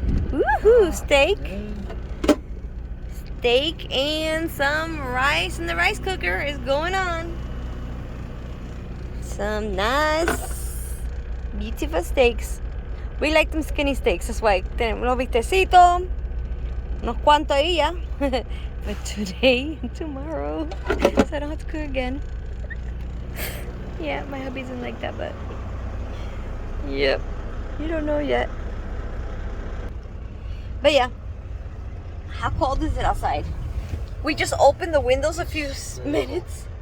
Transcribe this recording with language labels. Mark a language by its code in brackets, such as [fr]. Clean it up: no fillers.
[en] Woohoo, steak. Steak and some rice in the rice cooker is going on. Some nice, beautiful steaks. We like them skinny steaks. That's why [es] tenemos unos bistecitos, unos cuantos ahí ya. [en] But today and tomorrow, so I don't have to cook again. Yeah, my hubby doesn't like that, but yep, you don't know yet. But yeah, how cold is it outside? We just opened the windows a few minutes.